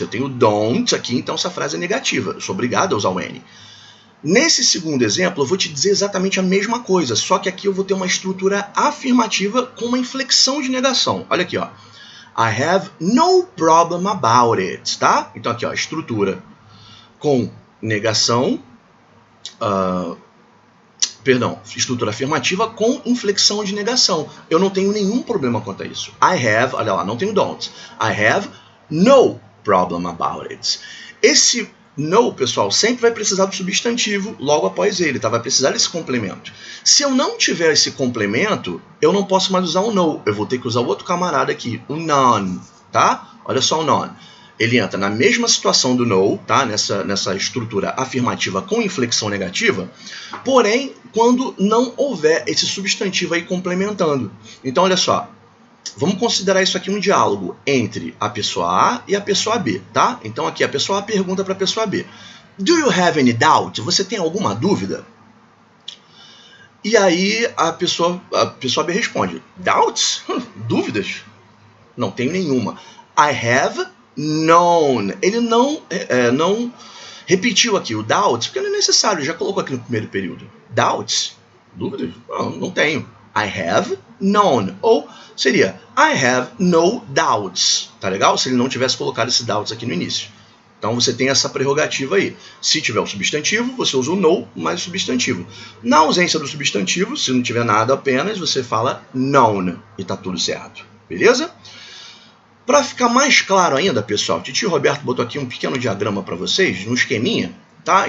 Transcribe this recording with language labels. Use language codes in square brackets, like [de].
[pt] Eu tenho don't aqui, então essa frase é negativa. Eu sou obrigado a usar o any. Nesse segundo exemplo, eu vou te dizer exatamente a mesma coisa, só que aqui eu vou ter uma estrutura afirmativa com uma inflexão de negação. Olha aqui, ó. [en] I have no problem about it, tá? [pt] Então aqui, ó, estrutura com negação, estrutura afirmativa com inflexão de negação. Eu não tenho nenhum problema quanto a isso. [en] I have, [pt] olha lá, não tenho don't. [en] I have no problem about it. [pt] Esse no, pessoal, sempre vai precisar do substantivo logo após ele, tá? Vai precisar desse complemento. Se eu não tiver esse complemento, eu não posso mais usar o no. Eu vou ter que usar o outro camarada aqui, o none, tá? Olha só o none. Ele entra na mesma situação do no, tá? Nessa estrutura afirmativa com inflexão negativa, porém, quando não houver esse substantivo aí complementando. Então, olha só. Vamos considerar isso aqui um diálogo entre a pessoa A e a pessoa B, tá? Então aqui a pessoa A pergunta para a pessoa B. [en] Do you have any doubt? [pt] Você tem alguma dúvida? E aí a pessoa B responde, doubts? Dúvidas? Não tenho nenhuma. [en] I have none. [pt] Ele não repetiu aqui o doubts, porque não é necessário, já colocou aqui no primeiro período. Doubts? Dúvidas? Não tenho. [en] I have none. [pt] Ou seria [en] I have no doubts. [pt] Tá legal? Se ele não tivesse colocado esse doubts aqui no início. Então você tem essa prerrogativa aí. Se tiver o substantivo, você usa o no mais o substantivo. Na ausência do substantivo, se não tiver nada apenas, você fala known e tá tudo certo. Beleza? Para ficar mais claro ainda, pessoal, Titio Roberto botou aqui um pequeno diagrama para vocês, um esqueminha, tá?